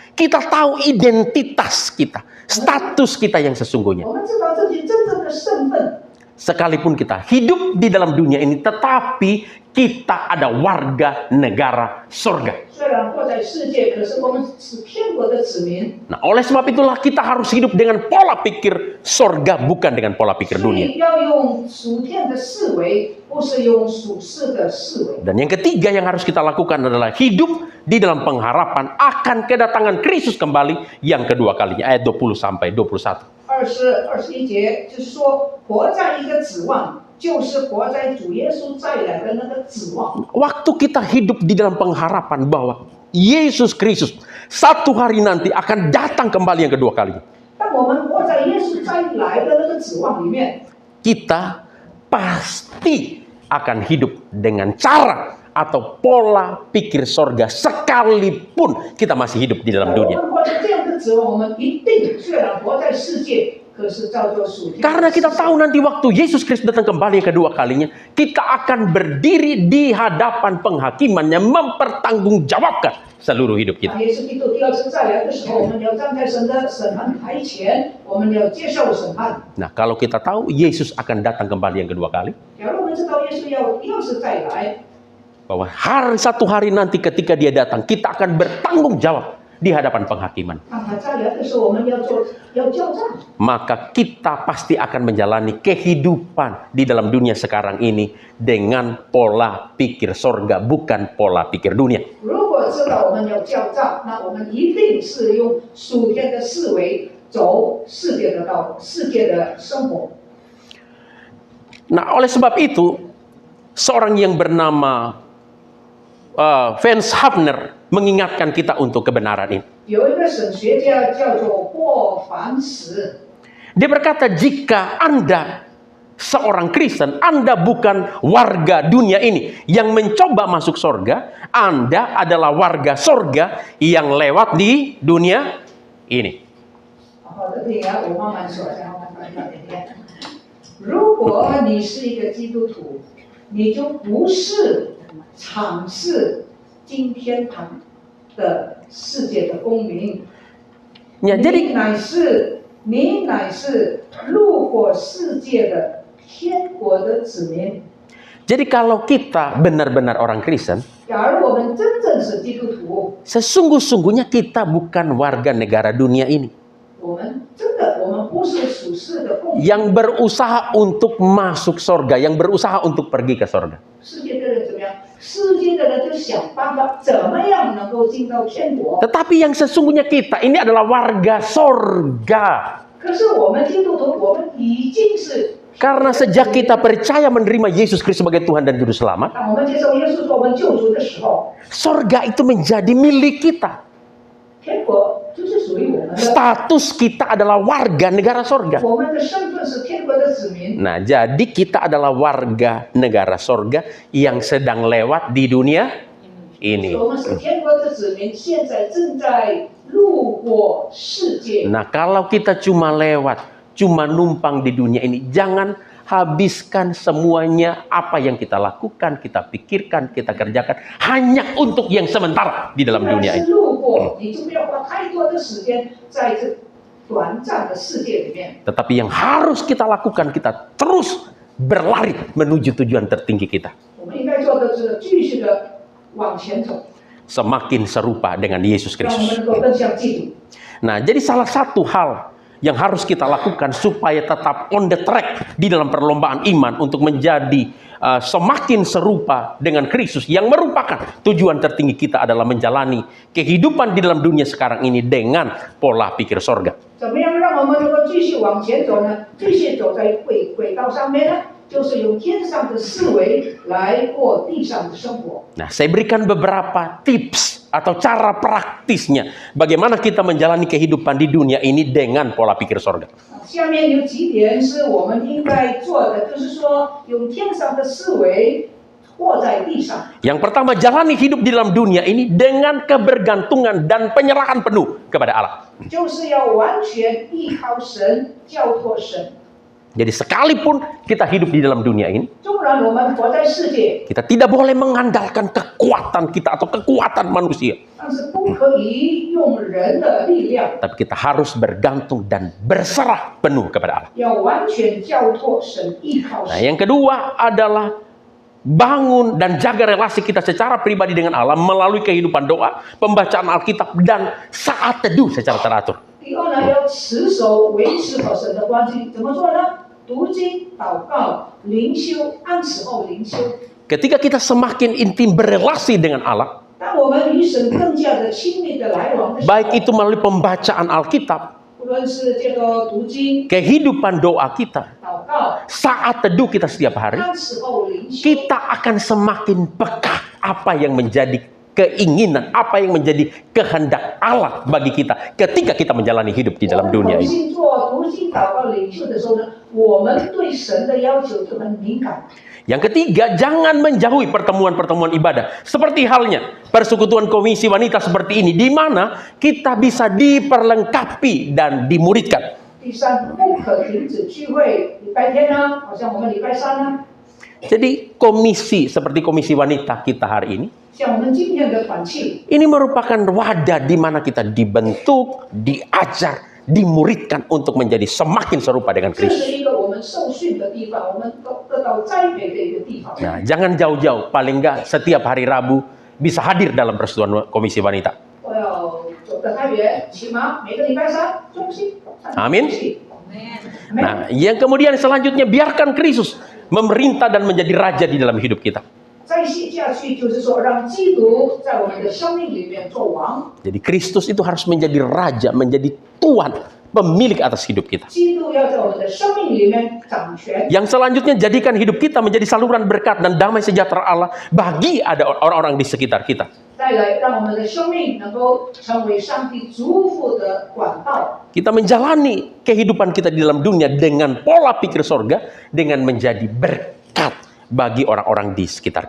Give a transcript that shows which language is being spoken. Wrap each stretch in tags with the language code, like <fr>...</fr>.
<id>Kita tahu identitas kita, status kita yang sesungguhnya.</id> <zh>我们知道自己真正的身份。</zh> <id>Sekalipun kita hidup di dalam dunia ini, tetapi kita ada warga negara surga.</id> <zh>虽然活在世界，可是我们是天国的子民。</zh> <id>Nah, oleh sebab itulah kita harus hidup dengan pola pikir surga, bukan dengan pola pikir</id> <zh>所</zh> <id>dunia.</id> <zh>以要用属天的思维，不是用属世的思维。</zh> <id>Dan yang ketiga yang harus kita lakukan adalah hidup di dalam pengharapan akan kedatangan Kristus kembali yang kedua kalinya. Ayat 20 sampai 21.</id> <zh>21节就是说，活在一个指望，就是活在主耶稣再来的那个指望。</zh> <id>Waktu kita hidup di dalam pengharapan bahwa Yesus Kristus satu hari nanti akan datang kembali yang kedua kalinya,</id> <zh>当我们活在耶稣再来的那个指望里面，</zh> <id>kita pasti akan hidup dengan cara atau pola pikir sorga sekalipun kita masih hidup di dalam</id> <zh>我</zh> <id>dunia.</id> <zh>们活在这样的指望，我们一定虽然活在世界，可是照着属天的</zh> <id>Karena kita</id> <zh>思想</zh> <id>tahu nanti waktu Yesus Kristus datang kembali yang kedua kalinya, kita akan berdiri di hadapan penghakimannya, mempertanggungjawabkan seluruh hidup kita.</id> <zh>耶稣基督第二次再来的时候，我们要站在神的审判台前，我们要接受审判。</zh> <id>Nah, kalau kita tahu Yesus akan datang kembali yang kedua kali,</id> <zh>假如我们知道耶稣要是再来，</zh> <id>bahwa satu hari nanti ketika dia datang, kita akan bertanggung jawab di hadapan penghakiman.</id> <zh>当他再来的时候，我们要交账。</zh> <id>Maka kita pasti akan menjalani kehidupan di dalam dunia sekarang ini dengan pola pikir sorga, bukan pola pikir dunia.</id> <zh>如果知道我们要交账，那我们一定是用属天的思维走世界的道路、世界的生活。</zh> <id>Nah, oleh sebab itu, seorang yang bernama Vance Havner mengingatkan kita untuk kebenaran ini.</id> <zh>有一个神学家叫做霍凡史，</zh> <id>Dia berkata, jika Anda seorang Kristen, Anda bukan warga dunia ini yang mencoba masuk sorga, Anda adalah warga sorga yang lewat di dunia ini.</id> <zh>好的，对呀，我慢慢说，然后慢慢点。如果你是一个基督徒，你就不是尝试进天堂的世界的公民，</zh> <id>Ya, jadi</id> <zh>你乃是路过世界的天国的子民。</zh> <id>Jadi kalau kita benar-benar orang Kristen,</id> <zh>假如我们真正是基督徒，</zh> <id>sesungguh-sungguhnya kita bukan warga negara dunia ini</id> <zh>我们不是属世的公民。</zh> <id>yang berusaha untuk masuk sorga, yang berusaha untuk pergi ke sorga.</id> <zh>世界的人怎么样？世界的人就想办法怎么样能够进到天国。</zh> <id>Tetapi yang sesungguhnya kita ini adalah warga sorga.</id> <zh>可是我们基督徒，我们已经是</zh> <id>Karena sejak kita percaya menerima Yesus Kristus sebagai Tuhan dan Juru Selamat,</id> <zh>当我们接受耶稣做我们救主的时候，</zh> <id>sorga itu menjadi milik kita.</id> <zh>天国就是属于我们的。</zh> <id>Status kita adalah warga negara sorga.</id> <zh>我们的身份是天国的子民。</zh> <id>Nah, jadi kita adalah warga negara sorga yang sedang lewat di dunia ini.</id> <zh>我们是天国的子民，现在正在路过世界。</zh> <id>Nah, kalau kita cuma lewat, cuma numpang di dunia ini, jangan habiskan semuanya apa yang kita lakukan, kita pikirkan, kita kerjakan hanya untuk yang sementara di dalam</id> <zh>既然</zh> <id>dunia</id> <zh>是路过，你就不要花太多的时间在这短暂的世界里面。</zh> <id>Tetapi yang harus kita lakukan, kita terus berlari menuju tujuan tertinggi kita.</id> <zh>我们应该做的是继续的往前走，</zh> <id>Semakin serupa dengan Yesus</id> <zh>让我们</zh> <id>Kristus.</id> <zh>能够更像基督。</zh> <id>Nah, jadi salah satu hal yang harus kita lakukan supaya tetap</id> <en>on the track</en> <id>di dalam perlombaan iman untuk menjadi semakin serupa dengan Kristus yang merupakan tujuan tertinggi kita adalah menjalani kehidupan di dalam dunia sekarang ini dengan pola pikir sorga.</id> <zh>怎么样让我们能够继续往前走呢？继续走在轨道上面呢？就是用天上的思维来过地上的生活。</zh> <id>Nah, saya berikan beberapa tips atau cara praktisnya bagaimana kita menjalani kehidupan di dunia ini dengan pola pikir sorga.</id> <zh>下面有几点是我们应该做的，就是说用天上的思维活在地上。</zh> <id>Yang pertama, jalani hidup di dalam dunia ini dengan kebergantungan dan penyerahan penuh kepada Allah.</id> <zh>就是要完全依靠神，交托神。</zh> <id>Jadi sekalipun kita hidup di dalam dunia ini,</id> <zh>纵然我们活在世界，</zh> <id>kita tidak boleh mengandalkan kekuatan kita atau kekuatan manusia.</id> <zh>但是不可以用人的力量，</zh> <id>Tapi kita harus bergantung dan berserah penuh kepada Allah.</id> <zh>要完全交托神，依靠</zh> <id>Nah,</id> <zh>神。</zh> <id>yang kedua adalah bangun dan jaga relasi kita secara pribadi dengan Allah melalui kehidupan doa, pembacaan Alkitab, dan saat teduh secara teratur.</id> <zh>第二呢，要持守维持和神的关系，怎么做呢？读经、祷告、灵修，按时候灵修。</zh> <id>Ketika kita semakin intim berelasi dengan Allah,</id> <zh>当我们与神更加的亲密的来往的时候，</zh> <id>baik itu melalui pembacaan Alkitab,</id> <zh>无论是这个读经、</zh> <id>kehidupan doa kita,</id> <zh>祷告、</zh> <id>saat teduh kita setiap hari,</id> <zh>按时候灵修，</zh> <id>kita akan semakin peka apa yang menjadi keinginan, apa yang menjadi kehendak Allah bagi kita ketika kita menjalani hidup di dalam dunia</id> <zh>我们</zh> <id>ini.</id> <zh>信做读经、祷告、领袖的时候呢，我们对神的要求就很敏感。</zh> <id>Yang ketiga, jangan menjauhi pertemuan-pertemuan ibadah. Seperti halnya persekutuan komisi wanita seperti ini, di mana kita bisa diperlengkapi dan dimuridkan.</id> <zh>第三，不可停止聚会。礼拜天呢，好像我们礼拜三呢，</zh> <id>Jadi komisi seperti komisi wanita kita hari ini,</id> <zh>像我们今天的团契，</zh> <id>ini merupakan wadah di mana kita dibentuk, diajar, dimuridkan untuk menjadi semakin serupa dengan</id> <zh>这</zh> <id>Kristus.</id> <zh>是一个我们受训的地方，我们得到栽培的一个地方。</zh> <id>Nah, jangan jauh-jauh, paling enggak setiap hari Rabu bisa hadir dalam persekutuan komisi wanita.</id> <zh>我要走的太原，起码每个礼拜三中心。</zh> <id>Amin. Nah, yang kemudian selanjutnya biarkan Kristus memerintah dan menjadi raja di dalam hidup kita.</id> <zh>再下去就是说，让基督在我们的生命里面做王。</zh> <id>Jadi Kristus itu harus menjadi raja, menjadi Tuhan, pemilik atas hidup kita.</id> <zh>基督要在我们的生命里面掌权。</zh> <id>Yang selanjutnya jadikan hidup kita menjadi saluran berkat dan damai sejahtera Allah bagi ada orang-orang di sekitar kita.</id> <zh>再来，让我们的生命能够成为上帝祝福的管道。</zh> <id>Kita menjalani kehidupan kita di dalam dunia dengan pola pikir sorga, dengan menjadi berkat bagi orang-orang di sekitar</id>